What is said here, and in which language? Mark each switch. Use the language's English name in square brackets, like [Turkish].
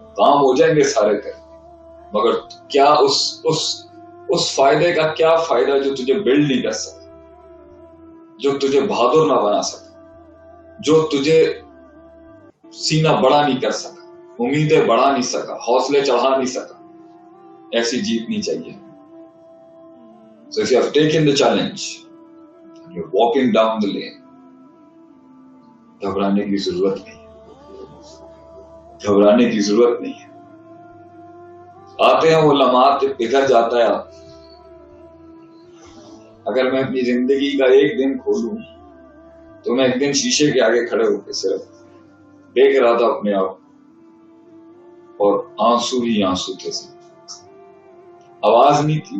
[Urdu] کام ہو جائیں گے سارے تیرے، مگر کیا اس فائدے کا کیا فائدہ جو تجھے بلڈ نہیں کر سکا، جو تجھے بہادر نہ بنا سکا، جو تجھے سینہ بڑا نہیں کر سکا، امیدیں بڑھا نہیں سکا، حوصلے چڑھا نہیں سکا. ایسی جیت نہیں چاہیے. [English] So if you have taken the challenge and you're walking down the lane, [Urdu] گھبرانے کی ضرورت نہیں ہے. گھبرانے کی ضرورت نہیں ہے. آتے ہیں وہ لمحات جب بگڑ جاتا ہے. اگر میں اپنی زندگی کا ایک دن کھولوں تو میں ایک دن شیشے کے آگے کھڑے ہو کے صرف دیکھ رہا تھا اپنے آپ، اور آنسو ہی آنسو تھے. آواز نہیں تھی.